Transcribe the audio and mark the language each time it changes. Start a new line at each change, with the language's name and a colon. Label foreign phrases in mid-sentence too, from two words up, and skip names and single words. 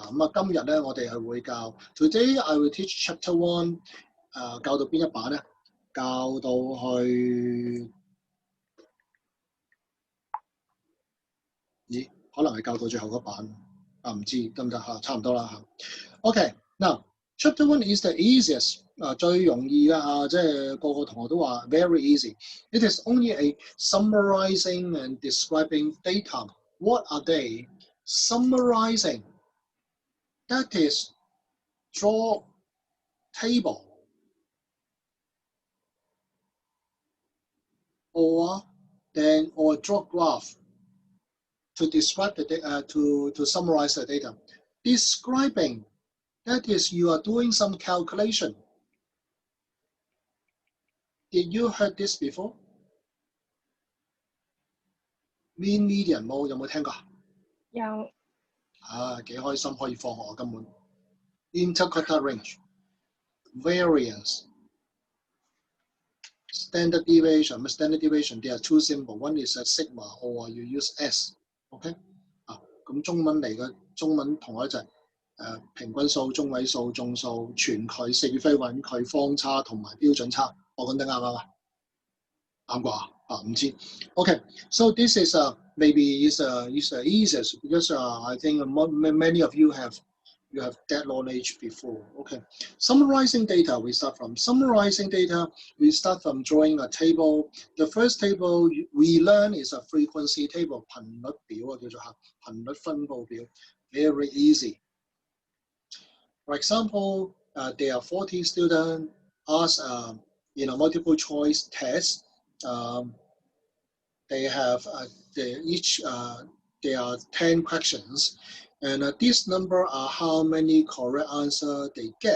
Cantonese: 咁啊，今日咧我哋係會教
English: Today I will teach Chapter 1，
Cantonese: 教到邊一版咧？教到去，咦？可能係教到最後嗰版啊？唔知得唔得嚇？差唔多啦嚇。
English: OK， now Chapter 1 is the easiest，
Cantonese: 最容易嘅嚇，即係個個同學都話
English: very easy。It is only a summarizing and describing data. What are they? Summarizing, that is draw table or draw graph to describe the data, to summarize the data. Describing, that is you are doing some calculation. Did you heard this before? Mean, median
Cantonese: 有冇聽過？有。幾開心可以放學根本。
English: Interquartile range, variance, standard deviation. Standard deviation, there are 2 symbols. One is a sigma, or you use S.
Cantonese: OK 咁中文嚟嘅中文同學就係平均數、中位數、眾數、全距、四非穩距、方差同埋標準差。我講得啱唔啱啊？啱啩？唔知。
English: OK, so this is maybe is easiest because I think many of you have You have that knowledge before. Okay. Summarizing data, we start from. Summarizing data, we start from drawing a table. The first table we learn is a frequency table,
Cantonese: 頻率表叫做頻率分佈表.
English: Very easy. For example, there are 40 students asked in a multiple choice test. They have there are 10 questions, and this number are how many correct answers they get.